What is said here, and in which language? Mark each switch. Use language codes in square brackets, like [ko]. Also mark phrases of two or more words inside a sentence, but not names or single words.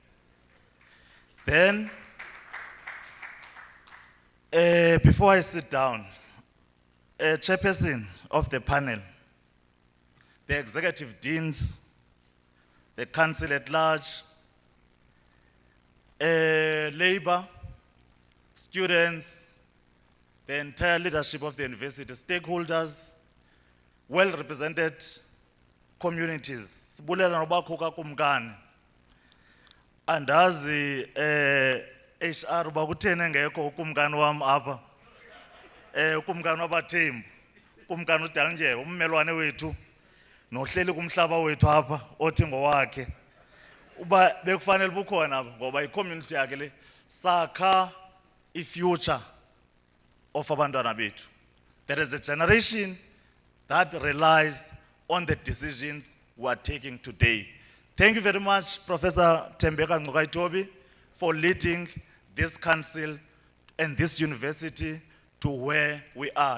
[en] Then, before I sit down, chairperson of the panel, the executive deans, the council at large, labor, students, the entire leadership of the university, stakeholders, well-represented communities. [xh] Sibulela nobakho kakumkani. Andazi HR bakuthene ngekho ukumkani wami apha. Ukumkani wabaThembu, ukumkani uDalindyebo, ummelwane wethu nohleli kumhlaba wethu apha othi ngowakhe. Uba bekufanele bukhona apha ngoba i-community yakhe le sakha i- [en] future of [xh] abantwana bethu. [en] There is a generation that relies on the decisions we are taking today. Thank you very much, Professor Tembeka Ngcukaitobi, for leading this council and this university to where we are.